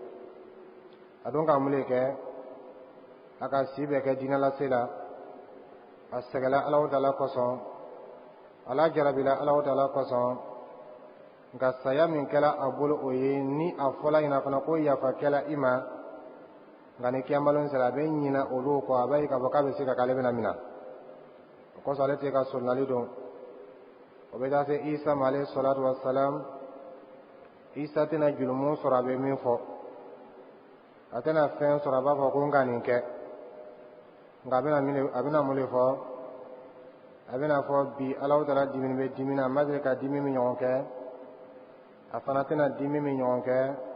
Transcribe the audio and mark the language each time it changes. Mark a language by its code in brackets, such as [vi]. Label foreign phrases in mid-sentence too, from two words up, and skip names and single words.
[bm] A don ka mun de kɛ, a ka si bɛ kɛ diinɛ lase la, a sɛgɛla Alahu Taala kosɔn, a lajarabila Alahu Taala kosɔn, nka saya min kɛra a bolo o ye ni a fɔla ɲɛna fana ko yafa kɛla i ma, nka ni kiyamalo sera a bɛ ɲinɛ olu kɔ, a b'a ye k'a fɔ k'a bɛ se ka k'ale bɛna minɛ. O kosɔn ale tɛ ka sorinali don. O bɛ taa se Isa ma [ar] عليه الصلاة والسلام. [bm] Isa tɛna jurumu sɔrɔ a bɛ min fɔ, a tɛna fɛn sɔrɔ a b'a fɔ ko n ka nin kɛ, nka a bɛna mun de fɔ, a bɛna fɔ bi Alahu Taala dimi bɛ dimi na, a ma deli ka dimi min ɲɔgɔn kɛ, a fana tɛna dimi min ɲɔgɔn kɛ.